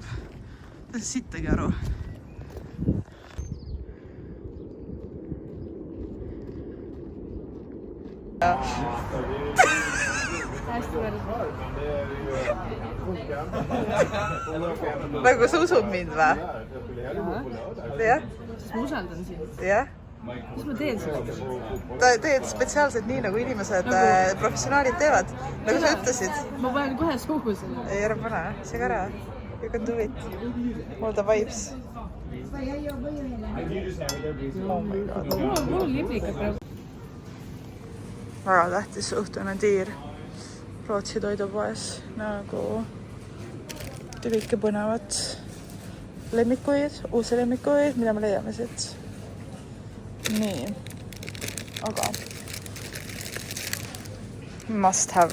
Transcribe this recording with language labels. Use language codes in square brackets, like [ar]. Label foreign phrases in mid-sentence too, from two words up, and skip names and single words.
[et] Ta ei saa sittagi aru. Nagu sa usud mind või? Jah? Siis ma usaldan sind. Jah? Mis ma teen seda? Ta teed spetsiaalselt nii, nagu inimesed professionaalid teevad. Nagu sa ütlesid. Ma panen kohe suhu selle. Ei, ära pane. See ka ära. [en] You can do it. All the vibes. Oh my god. [et] Mul on liblikad praegu. Väga tähtis õhtune tiir Rootsi toidupoes. Nagu kõike põnevat lemmikuid, uusi lemmikuid, mida me leiame siit. Nii, aga [en] must have.